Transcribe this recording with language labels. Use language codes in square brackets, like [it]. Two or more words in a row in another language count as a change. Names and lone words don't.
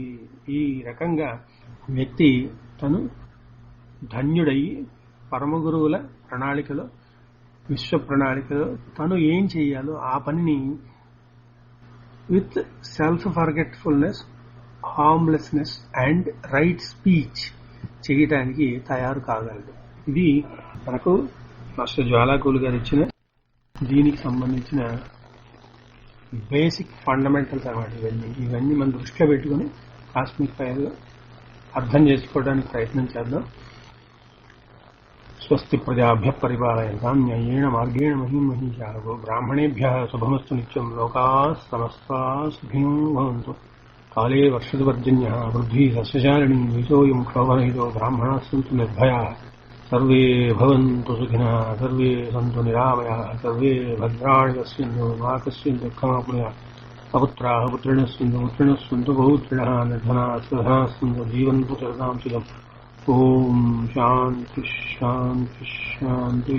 [te] ఈ రకంగా వ్యక్తి తను ధన్యుడయ్యి పరమ గురువుల ప్రణాళికలో, విశ్వ ప్రణాళికలో తను ఏం చేయాలో ఆ పనిని [en] with self forgetfulness, harmlessness and right speech [te] చేయటానికి తయారు కాగలడు. ఇది మనకు మాస్టర్ జ్వాలాకులు గారు ఇచ్చిన దీనికి సంబంధించిన [en] basic fundamentals [te] అన్నమాట. ఇవన్నీ మనం దృష్టిలో పెట్టుకుని [en] cosmic fire [te] అర్థం చేసుకోవడానికి ప్రయత్నం చేద్దాం. [sa] స్వస్తి ప్రజాభ్య పరిపాలయంతాం న్యాయేణ మార్గేణ మహిమహీషాః. బ్రాహ్మణేభ్యः శుభమస్తు నిత్యం. లోకాః సమస్తాః సుఖినో భవంతు. కాలే వర్షతు పర్జన్యః. పృథ్వీ సస్యశాలినీ. ద్విజోऽयं క్షోభరహితో. బ్రాహ్మణాः సन्तు నిర్భయాः. सर्वे भवन्तु सुखिनः. सर्वे सन्तु निरामयाः. सर्वे भद्राणि पश्यन्तु. मा कश्चित् दुःखमाप्नुयात्. अपुत्राः पुत्रिणः सन्तु. पुत्रिणः सन्तु पौत्रिणः. निर्धनाः स्वधनाः सन्तु. जीवन्तु शरदां सुखम्. ओम शांति शांति शांति.